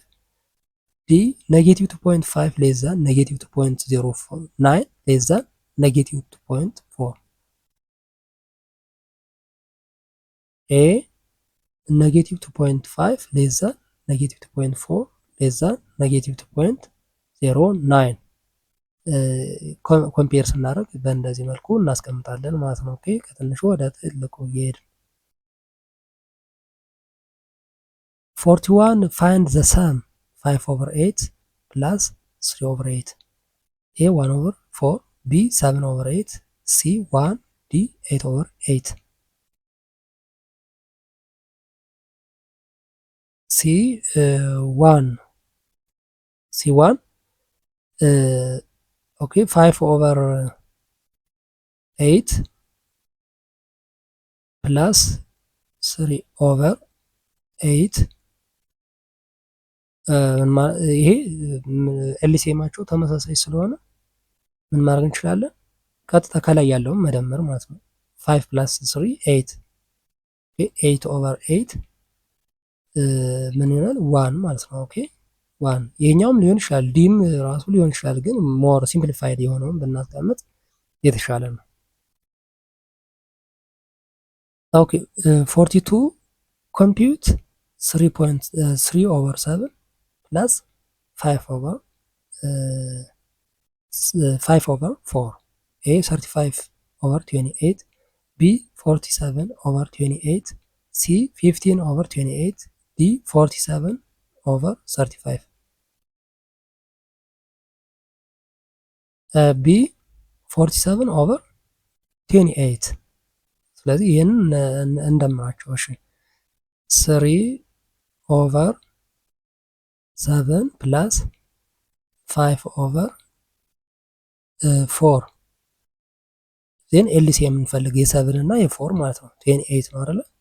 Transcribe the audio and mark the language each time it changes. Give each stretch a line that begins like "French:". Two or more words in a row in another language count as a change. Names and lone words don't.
English: D negative 2.5 less than negative 2.09 less than negative 2.4. A negative 2.5 less than negative 2.4 less than negative 2.09
Amharic: ኮምፔር ስናደርግ በእንደዚህ መልኩ እናስቀምጣለን ማለት ነው። ኦኬ ከትንሹ ወደ ትልቁ እየሄድን
English: 41 find the sum 5 over 8 plus 3 over 8. A 1 over 4, B 7 over 8, C 1, D 8 over 8. C 1 C1 okay 5 over 8 plus 3 over 8
Amharic: ይሄ ኤልሲኤማቸው ተመሳሳይ ስለሆነ ምን ማድረግ እንችላለን? ቀጥታ ከላይ ያለውን መደመር ማለት ነው።
English: 5 plus 3 8 8 over 8
Amharic: ምን ይሆናል? 1 ማለት ነው። ኦኬ 1 ይሄኛውም ሊሆን ይችላል፣ ዲም ራሱ ሊሆን ይችላል። ግን
English: more simplified
Amharic: የሆነውን ብናስቀምጥ የተሻለ ነው። ኦኬ
English: 42 compute 3 over 7 plus 5 over 4. A 35 over 28, B 47 over 28, C 15 over 28, D 47 over 35. B 47 over 28.
Amharic: ስለዚህ ይህንን እንደምራቸው። እሺ
English: 3 over 7 plus 5 over 4
Amharic: ዜን ኤልሲ የምንፈልግ የ7 እና የ4 ማለት ነው። 28 ነው አይደለ?